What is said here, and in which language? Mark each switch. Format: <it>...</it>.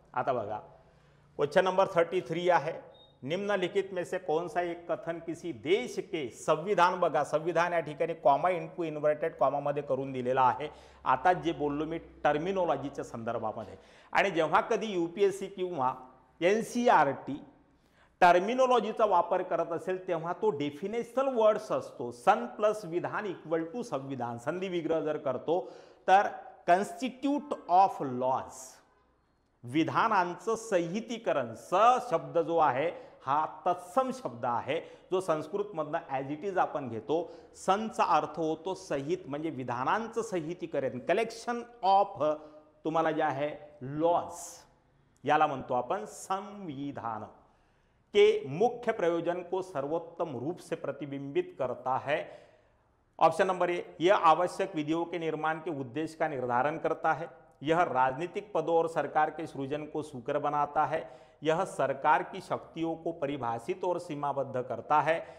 <mr>आता बघा question number 33 आहे,</mr> <hi>निम्नलिखित में से कौन सा एक कथन किसी देश के संविधान,</hi> <mr>बघा संविधान या ठिकाणी कॉमा इनटू इन्व्हर्टेड कॉमामध्ये करून दिलेला आहे. आता जे बोललो मी टर्मिनॉलॉजीच्या संदर्भामध्ये, आणि जेव्हा कधी UPSC किंवा NCERT टर्मिनॉलॉजीचा वापर करत असेल तेव्हा तो डेफिनेशनल वर्ड्स असतो. सन प्लस विधान इक्वल टू संविधान. संधी विग्रह जर करतो तर कॉन्स्टिट्यूट ऑफ लॉज, विधानांचं संहितीकरण. स शब्द जो आहे हा तत्सम शब्द आहे जो संस्कृतमधनं ॲज इट इज आपण घेतो. सनचा अर्थ होतो सहित, म्हणजे विधानांचं संहितीकरण, कलेक्शन ऑफ तुम्हाला जे आहे लॉज, याला म्हणतो आपण संविधान.</mr> <hi>के मुख्य प्रयोजन को सर्वोत्तम रूप से प्रतिबिंबित करता है. ऑप्शन नंबर ए, यह आवश्यक विधियों के निर्माण के उद्देश्य का निर्धारण करता है. यह राजनीतिक पदों और सरकार के सृजन को सुकर बनाता है. यह सरकार की शक्तियों को परिभाषित और सीमाबद्ध करता है.</hi>